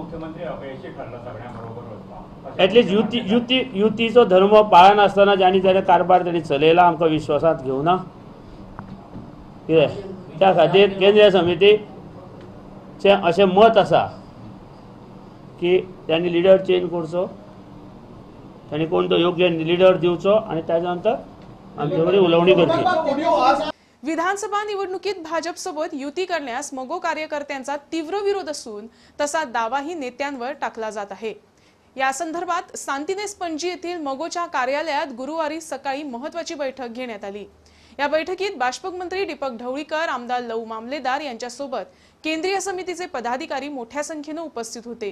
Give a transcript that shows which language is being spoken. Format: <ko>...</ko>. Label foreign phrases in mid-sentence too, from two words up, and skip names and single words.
<kok>एटलीस्ट युतीचो धर्म पाळनासतना ज्यांनी कारभार त्यांनी चलयला आमकां विश्वासांत घेवना, कितें त्या खातीर केंद्रीय समितीचें अशें मत आसा की त्यांनी</kok> <en>leader change</en> <kok>करचो, त्यांनी कोण तो योग्य लिडर दिवचो आणि त्यानंतर आमचे बरी उलवणी करची।</kok> <mr>विधानसभा निवडणुकीत भाजपसोबत युती करण्यास मोगो कार्यकर्त्यांचा तीव्र विरोध असून तसा दावाही नेत्यांवर टाकला जात आहे। या संदर्भात सांतिनेस पणजी येथील मोगोच्या कार्यालयात गुरुवारी सकाळी महत्त्वाची बैठक घेण्यात आली। या बैठकीत बाष्पक मंत्री दीपक ढवळीकर, आमदार लव मामलेदार यांच्यासोबत केंद्रीय समितीचे पदाधिकारी मोठ्या संख्येने उपस्थित होते।</mr>